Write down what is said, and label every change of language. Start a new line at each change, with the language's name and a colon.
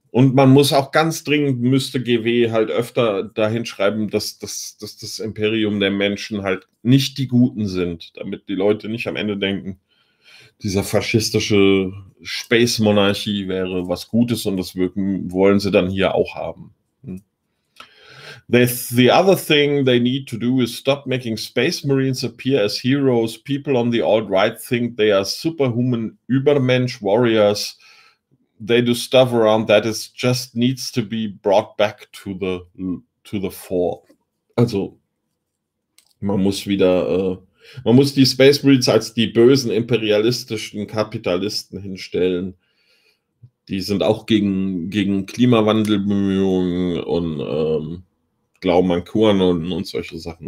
German: Und man muss auch ganz dringend, müsste GW halt öfter dahin schreiben, dass das Imperium der Menschen halt nicht die Guten sind, damit die Leute nicht am Ende denken, dieser faschistische Space-Monarchie wäre was Gutes und das wollen sie dann hier auch haben.
English: The other thing they need to do is stop making Space Marines appear as heroes. People on the alt-right think they are superhuman Übermensch Warriors. They do stuff around that is just needs to be brought back to the fore.
German: Also, man muss die Space Marines als die bösen imperialistischen Kapitalisten hinstellen. Die sind auch gegen Klimawandelbemühungen und glauben an QAnon und solche Sachen.